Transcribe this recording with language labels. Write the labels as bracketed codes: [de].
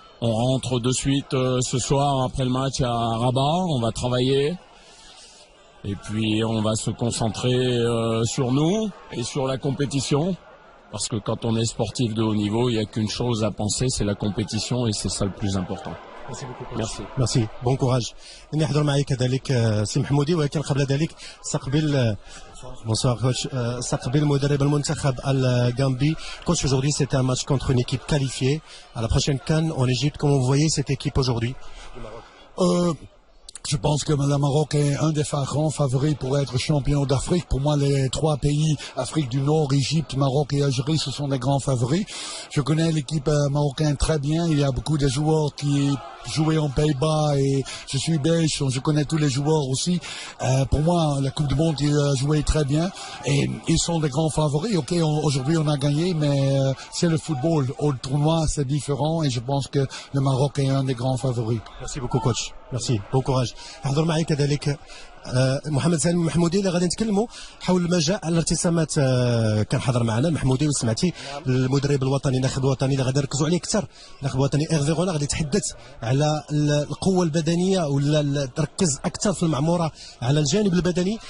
[fr] On rentre de suite ce soir après le match à Rabat, on va travailler. Et puis on va se concentrer sur nous et sur la compétition. Parce que quand on est sportif de haut niveau, il n'y a qu'une chose à penser, c'est la compétition, et c'est ça le plus important. Merci beaucoup. Merci. Bon courage. [ar] نحضر معي كذلك سي محمودي، ولكن قبل ذلك استقبل [fr] bonsoir coach, [ar] استقبل مدرب المنتخب الغامبي. [fr] Coach, aujourd'hui c'était un match contre une équipe qualifiée à la prochaine CAN en Égypte. Comment vous voyez cette équipe aujourd'hui? Je pense que le Maroc est un des grands favoris pour être champion d'Afrique. Pour moi, les trois pays, Afrique du Nord, Égypte, Maroc et Algérie, ce sont des grands favoris. Je connais l'équipe marocaine très bien. Il y a beaucoup de joueurs qui joué en Pays-Bas et je suis belge, donc je connais tous les joueurs aussi. Pour moi, la Coupe du Monde, ils ont joué très bien et ils sont des grands favoris. Ok, aujourd'hui on a gagné, mais c'est le football. Au tournoi, c'est différent et je pense que le Maroc est un des grands favoris. Merci beaucoup coach. Merci. Bon courage. [ar] حضر معي كذلك محمد سالم المحمودي اللي غادي نتكلموا حول ما جاء الارتسامات. كان حضر معنا المحمودي وسمعتي المدرب الوطني الناخب الوطني اللي غادي نركزوا عليه اكثر. الناخب الوطني ايرفي غونار غادي يتحدث على القوه البدنيه ولا تركز اكثر في المعموره على الجانب البدني.